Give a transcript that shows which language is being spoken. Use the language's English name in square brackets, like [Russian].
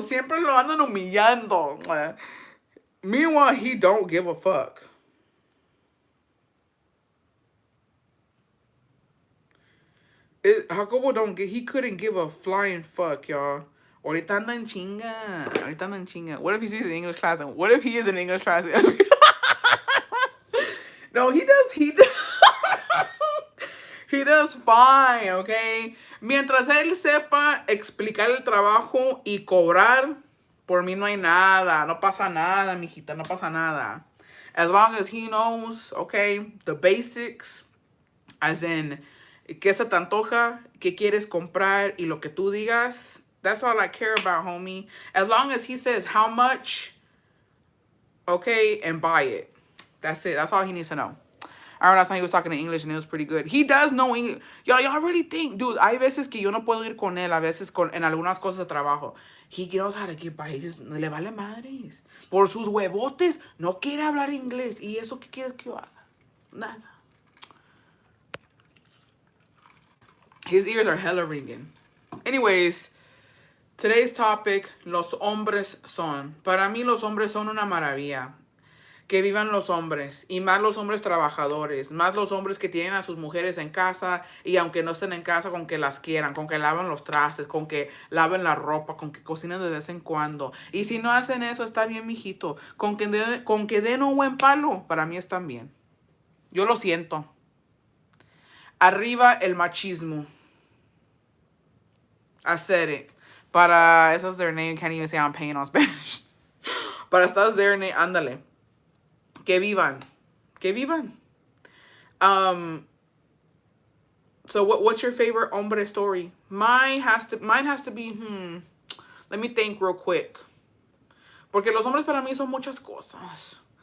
[Spanish] Siempre lo andan humillando. [English] Meanwhile, he don't give a fuck. Jacobo he couldn't give a flying fuck, y'all. [Spanish] Ahorita anda en chinga. Ahorita anda en chinga. [English] What if he's in English class? And what if he is in English class? No, he does. He does fine, okay? [Spanish] Mientras él sepa explicar el trabajo y cobrar, por mí no hay nada. No pasa nada, mijita. No pasa nada. [English] As long as he knows, okay, the basics, as in, [Spanish] qué se te antoja, qué quieres comprar y lo que tú digas. [English] That's all I care about, homie. As long as he says how much, okay, and buy it. That's it. That's all he needs to know. I remember last time he was talking in English and it was pretty good. He does know English. Y'all really think, dude, [Spanish] hay veces que yo no puedo ir con él, a veces en algunas cosas de trabajo. [English] He knows how to get by. He just, [Spanish] le vale madres. Por sus huevotes, no quiere hablar inglés. ¿Y eso qué quieres que yo haga? Nada. [English] His ears are hella ringing. Anyways, today's topic, [Spanish] los hombres son. Para mí los hombres son una maravilla. Que vivan los hombres, y más los hombres trabajadores, más los hombres que tienen a sus mujeres en casa, y aunque no estén en casa, con que las quieran, con que laven los trastes, con que laven la ropa, con que cocinen de vez en cuando. Y si no hacen eso, está bien, mijito. Con que den un buen palo, para mí están bien. Yo lo siento. Arriba el machismo. [English] I said it. Para, esa es their name, can't even say I'm paying on Spanish. Para estas their name, ándale. [Spanish] Que vivan. Que vivan. [English] So what's your favorite hombre story? Mine has to be, let me think real quick. [Spanish] Porque los hombres para mí son muchas cosas.